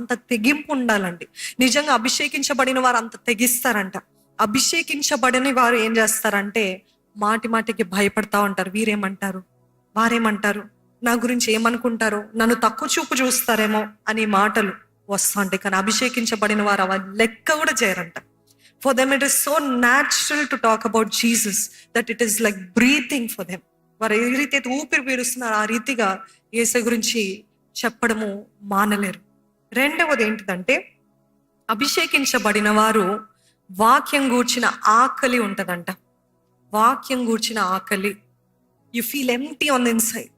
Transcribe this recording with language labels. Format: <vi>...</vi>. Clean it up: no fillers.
<te>అంత తెగింపు ఉండాలండి. నిజంగా అభిషేకించబడిన వారు అంత తెగిస్తారంట. అభిషేకించబడని వారు ఏం చేస్తారంటే మాటికి భయపడతా ఉంటారు. వీరేమంటారు, వారేమంటారు, నా గురించి ఏమనుకుంటారో, నన్ను తక్కువ చూపు చూస్తారేమో అని మాటలు వస్తా ఉంటాయి. కానీ అభిషేకించబడిన వారు అవి లెక్క కూడా చేయరంట.</te> <en>For them it is so natural to talk about Jesus that it is like breathing for them.</en> <te>వారు ఏ రీతి అయితే ఊపిరి పీలుస్తున్నారు ఆ రీతిగా యేసు గురించి చెప్పడము మానలేరు. రెండవది ఏంటిదంటే, అభిషేకించబడిన వారు వాక్యం గూర్చిన ఆకలి ఉంటదంట. వాక్యం గూర్చిన ఆకలి.</te> <en>You feel empty on the inside.</en>